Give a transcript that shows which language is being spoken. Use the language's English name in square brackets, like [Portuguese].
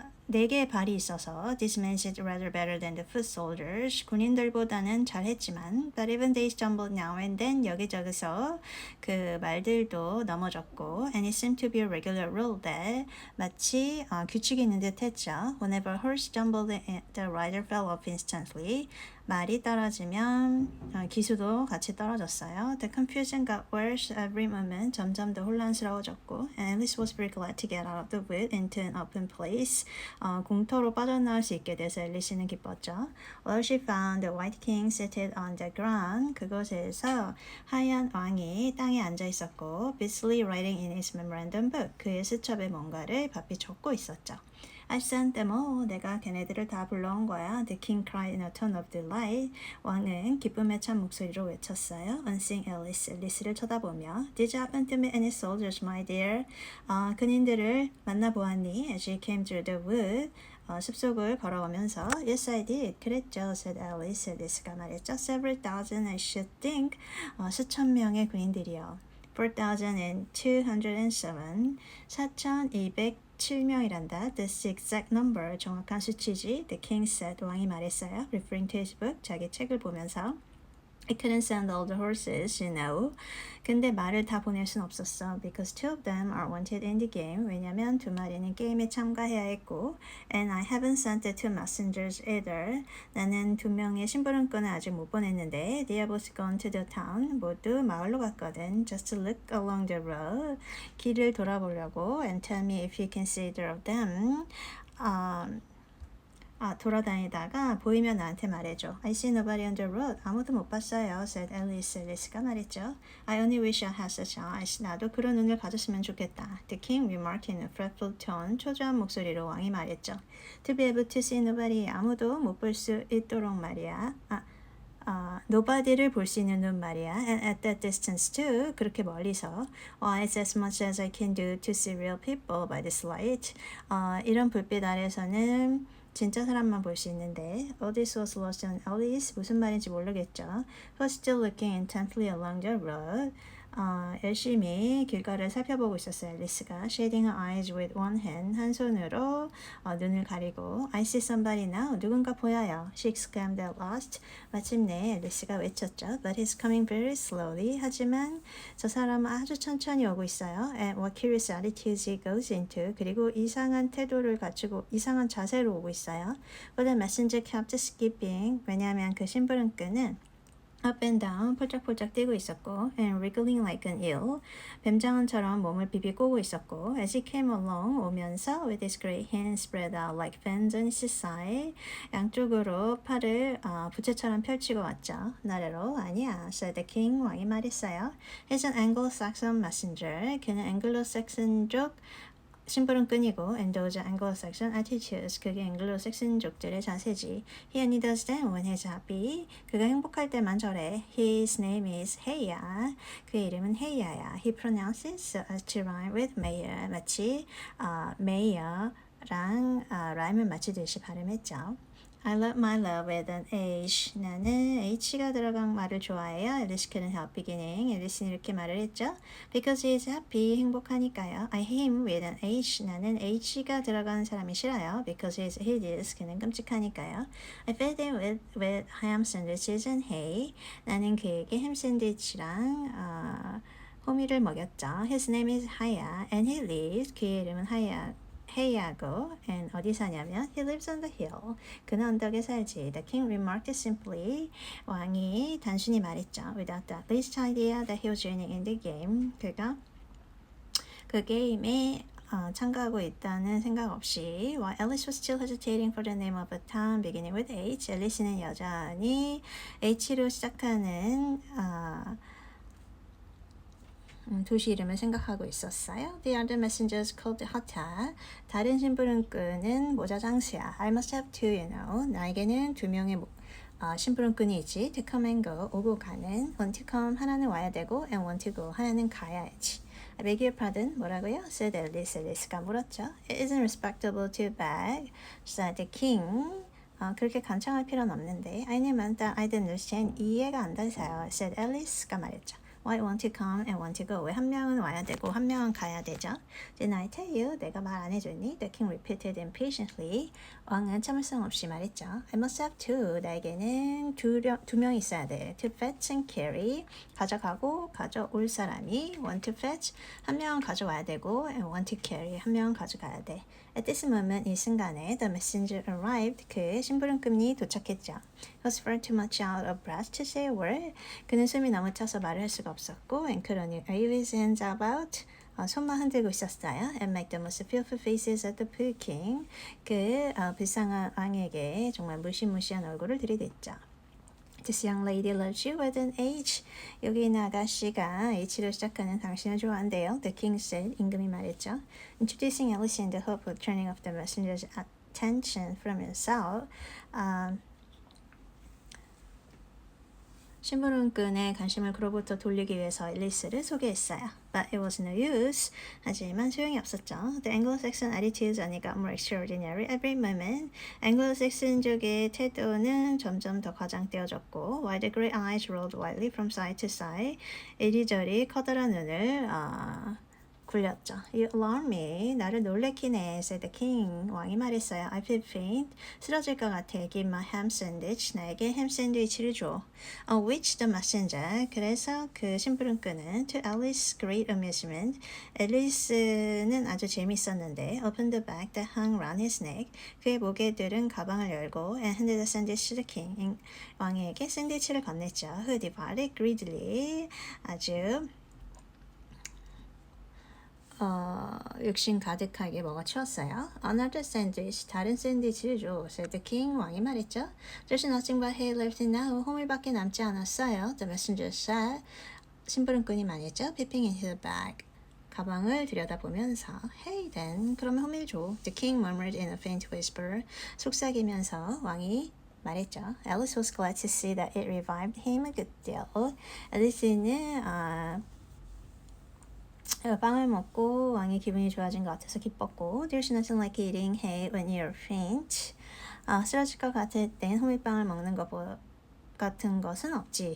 [Korean] 4개의 발이 있어서 [English] this man did rather better than the foot soldiers. [Korean] 군인들보다는 잘했지만 [English] but even they stumbled now and then. [Korean] 여기저기서 그 말들도 넘어졌고 [English] and it seemed to be a regular rule that [Korean] 마치 규칙이 있는 듯 했죠. [English] Whenever a horse stumbled, the rider fell off instantly. [Korean] 말이 떨어지면 기수도 같이 떨어졌어요. [English] The confusion got worse every moment. [Korean] 점점 더 혼란스러워졌고 [English] and Alice was very glad to get out of the wood into an open place. [Korean] 공터로 빠져나올 수 있게 돼서 앨리스는 기뻤죠. [English] Although she found the white king seated on the ground. [Korean] 그곳에서 하얀 왕이 땅에 앉아 있었고 [English] busily writing in his memorandum book. [Korean] 그의 수첩에 뭔가를 바삐 적고 있었죠. [English] I sent them all. [Korean] 내가 걔네들을 다 불러온 거야. [English] The king cried in a tone of delight. [Korean] 왕은 기쁨에 찬 목소리로 외쳤어요. [English] On seeing Alice, [Korean] 앨리스를 쳐다보며 [English] Did you happen to meet any soldiers, my dear? [Korean] 군인들을 만나보았니? [English] As she came through the wood. [Korean] 숲속을 걸어오면서 [English] Yes, I did. [Korean] 그랬죠, [English] said Alice. [Korean] 앨리스가 말했죠. [English] Several thousand, I should think. [Korean] 수천 명의 군인들이요. 4,207. 4,207명이란다. [English] That's the exact number. [Korean] 정확한 수치지. [English] The king said. [Korean] 왕이 말했어요. [English] Referring to his book. [Korean] 자기 책을 보면서. [English] I couldn't send all the horses, you know. [Korean] 근데 말을 다 보낼 순 없었어. [English] Because 2 of them are wanted in the game. [Korean] 왜냐면 2마리는 게임에 참가해야 했고. [English] And I haven't sent the 2 messengers either. [Korean] 나는 2명의 심부름꾼을 아직 못 보냈는데. [English] They are both gone to the town. [Korean] 모두 마을로 갔거든. [English] Just to look along the road. [Korean] 길을 돌아보려고. [English] And tell me if you can see either of them. [Korean] 돌아다니다가 보이면 나한테 말해줘. [English] I see nobody on the road. [Korean] 아무도 못 봤어요. [English] said Alice. [Korean] 앨리스가 말했죠. [English] I only wish I had such eyes. [Korean] 나도 그런 눈을 가졌으면 좋겠다. [English] The king remarked in a fretful tone. [Korean] 초조한 목소리로 왕이 말했죠. [English] To be able to see nobody. [Korean] 아무도 못 볼 수 있도록 말이야. nobody를 볼 수 있는 눈 말이야. [English] And at that distance too. [Korean] 그렇게 멀리서. [English] It's as much as I can do to see real people by this light. [Korean] 이런 불빛 아래서는 진짜 사람만 볼 수 있는데 [English] This was lost on Alice. [Korean] 무슨 말인지 모르겠죠. [English] Who was still looking intently along the road. [Korean] 열심히 길가를 살펴보고 있었어요. [English] 앨리스가 shading her eyes with one hand. [Korean] 한 손으로 눈을 가리고 [English] I see somebody now. [Korean] 누군가 보여요. [English] She exclaimed at last. [Korean] 마침내 앨리스가 외쳤죠. [English] But he's coming very slowly. [Korean] 하지만 저 사람은 아주 천천히 오고 있어요. [English] And what curious attitudes he goes into. [Korean] 그리고 이상한 태도를 갖추고 이상한 자세로 오고 있어요. [English] But the messenger kept skipping. [Korean] 왜냐하면 그 심부름꾼은 [English] up and down [Korean] 폴짝폴짝 뛰고 있었고 [English] and wriggling like an eel [Korean] 뱀장어처럼 몸을 비비 꼬고 있었고 [English] as he came along [Korean] 오면서 [English] with his great hands spread out like fans on his side [Korean] 양쪽으로 팔을 부채처럼 펼치고 왔죠. 나래로 아니야 [English] said the king [Korean] 왕이 말했어요. [English] He's an Anglo-Saxon messenger [Korean] 그는 앵글로색슨족 심부름꾼이고 [English] and those Anglo-Saxon attitudes [Korean] 그게 앵글로색슨족들의 자세지. [English] He only does that when he's happy. [Korean] 그가 행복할 때만 저래. [English] His name is Heya. [Korean] 그의 이름은 헤이야야. [English] He pronounces so as to rhyme with mayor. [Korean] 마치 mayor랑 라임을 맞추듯이 발음했죠. [English] I love my love with an H. [Korean] 나는 H가 들어간 말을 좋아해요. [English] Alice couldn't help beginning. [Korean] 앨리스는 이렇게 말을 했죠. [English] Because he is happy. [Korean] 행복하니까요. [English] I hate him with an H. [Korean] 나는 H가 들어간 사람이 싫어요. [English] Because he is hideous. [Korean] 그는 끔찍하니까요. [English] I fed him with ham sandwiches and hay. [Korean] 나는 그에게 햄 샌드위치랑 호미를 먹였죠. [English] His name is Haya and he lives. [Korean] 그의 이름은 헤이하고 [English] and [Korean] 어디 사냐면 [English] he lives on the hill. [Korean] 그는 언덕에 살지. [English] The king remarked simply. [Korean] 왕이 단순히 말했죠. [English] Without the least idea that he was joining in the game. [Korean] 그가 그 게임에 참가하고 있다는 생각 없이 [English] while Alice was still hesitating for the name of a town beginning with H. [Korean] 앨리스는 여전히 H로 시작하는 도시 이름을 생각하고 있었어요. [English] The other messengers called the hotel. [Korean] 다른 심부름꾼은 모자 장수야. [English] I must have two, you know. [Korean] 나에게는 두 명의 심부름꾼이 있지. [English] To come and go, [Korean] 오고 가는. [English] Want to come, [Korean] 하나는 와야 되고 [English] and want to go, [Korean] 하나는 가야지. [English] I beg your pardon, [Korean] 뭐라고요? [English] said Alice. [Korean] Alice가 물었죠. [English] It isn't respectable to beg, said the king. [Korean] 그렇게 간청할 필요는 없는데. [English] I knew meant that I didn't understand. [Korean] 이해가 안 돼서요. [English] said Alice가 말했죠. Why want to come and want to go? [Korean] 왜 한 명은 와야 되고 한 명은 가야 되죠? [English] Didn't I tell you? [Korean] 내가 말 안 해줬니? [English] The king repeated impatiently. [Korean] 왕은 참을성 없이 말했죠. [English] I must have two. [Korean] 나에게는 두 명 있어야 돼. [English] To fetch and carry. [Korean] 가져가고 가져올 사람이 [English] want to fetch. [Korean] 한 명은 가져와야 되고 [English] and want to carry. [Korean] 한 명은 가져가야 돼. [English] At this moment, [Korean] 이 순간에 [English] the messenger arrived. [Korean] 그 심부름꾼이 도착했죠. [English] He was far too much out of breath to say a word. [Korean] 그는 숨이 너무 차서 말을 할 수가 없었고 [English] and couldn't wave his hands about. [Korean] 손만 흔들고 있었어요. [English] And make the most fearful faces at the poor king. [Korean] 그 불쌍한 왕에게 정말 무시무시한 얼굴을 들이댔죠. [English] This young lady loves you with an H. [Korean] 여기 있는 아가씨가 H로 시작하는 당신을 좋아한대요. [English] The king said. [Korean] 임금이 말했죠. [English] Introducing Alice in the hope of turning off the messenger's attention from himself. [Korean] 심부름꾼의 관심을 그로부터 돌리기 위해서 앨리스를 소개했어요. [English] But it was no use. [Korean] 하지만 소용이 없었죠. [English] The Anglo-Saxon attitudes only got more extraordinary every moment. [Korean] 앵글로색슨족의 태도는 점점 더 과장되어졌고 [English] while the great eyes rolled wildly from side to side. [Korean] 이리저리 커다란 눈을 굴렸죠. [English] You alarm me. [Korean] 나를 놀래키네. [English] said the king. [Korean] 왕이 말했어요. [English] I feel faint. [Korean] 쓰러질 것 같아. [English] Give my ham sandwich. [Korean] 나에게 햄 샌드위치를 줘. [English] On which the messenger. [Korean] 그래서 그 심부름꾼은 [English] to Alice's great amusement. [Korean] 앨리스는 아주 재밌었는데 [English] opened the bag that hung round his neck. [Korean] 그의 목에 들은 가방을 열고 [English] and handed the sandwich to the king. [Korean] 왕에게 샌드위치를 건넸죠. [English] Who devoured greedily. [Korean] 아주 욕심 가득하게 먹어치웠어요. [English] Another sandwich, [Korean] 다른 샌드위치를 줘. [English] said the king. [Korean] 왕이 말했죠. [English] There's nothing but hay left now. [Korean] 호밀밖에 남지 않았어요. [English] The messenger said. [Korean] 심부름꾼이 말했죠. [English] Peeping into the bag. [Korean] 가방을 들여다보면서 [English] Hey then, [Korean] 그러면 호밀 줘. [English] The king murmured in a faint whisper. [Korean] 속삭이면서 왕이 말했죠. [English] Alice was glad to see that it revived him a good deal. [Korean] 앨리스는 빵을 먹고 왕이 기분이 좋아진 것 같아서 기뻤고 [English] There's nothing like eating hay when you're faint. [Korean] 쓰러질 것 같을 땐 호밀빵을 먹는 것 같은 것은 없지.